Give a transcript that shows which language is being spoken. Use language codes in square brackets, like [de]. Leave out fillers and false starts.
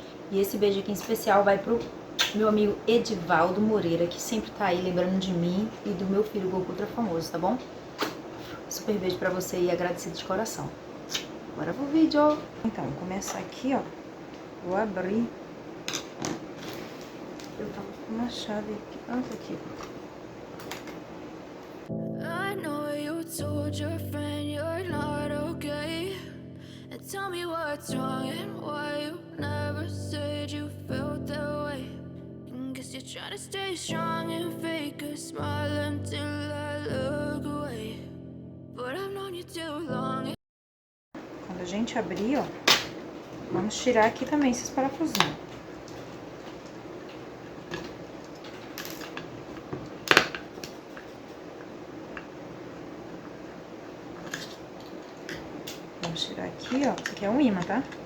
[pt] E esse beijo aqui em especial vai pro meu amigo Edivaldo Moreira, que sempre tá aí lembrando de mim e do meu filho Goku Ultra Famoso, tá bom? Super beijo pra você e agradecido de coração. Bora pro vídeo! Então, vou começar aqui, ó. Vou abrir. Eu tava com uma chave aqui. Ah, tá aqui. [en] I know you told your friend you're not okay. And tell me what's wrong and why you never said you felt that way. And guess you're trying to stay strong and fake a smile until I look away. But I've known you too long. [pt] Quando a gente abrir, ó, vamos tirar aqui também esses parafusinhos. Vamos tirar aqui, ó. Isso aqui é um imã, tá?